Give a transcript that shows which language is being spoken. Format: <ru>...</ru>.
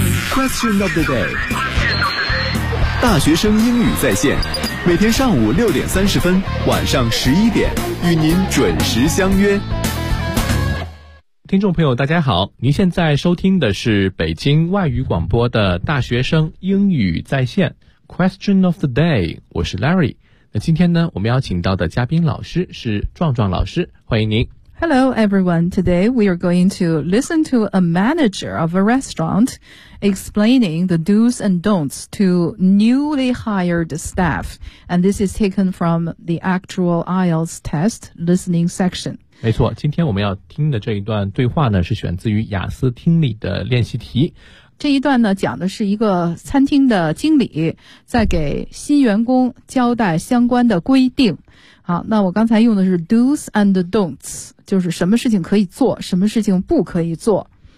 <zh>Question of the day， 大学生英语在线，每天上午6:30，晚上11:00，与您准时相约。听众朋友大家好，您现在收听的是北京外语广播的大学生英语在线 Question of the day， 我是 Larry。那今天呢，我们邀请到的嘉宾老师是壮壮老师，欢迎您。</zh> <en>Hello everyone, today we are going to listen to a manager of a restaurant explaining the do's and don'ts to newly hired staff, and this is taken from the actual IELTS test listening section。</en> <zh>没错，今天我们要听的这一段对话呢，是选自于雅思听力的练习题。这一段呢，讲的是一个餐厅的经理在给新员工交代相关的规定。好，那我刚才用的是</zh> <en>do's and don'ts，</en> <zh>就是什么事情可以做，什么事情不可以做。</zh>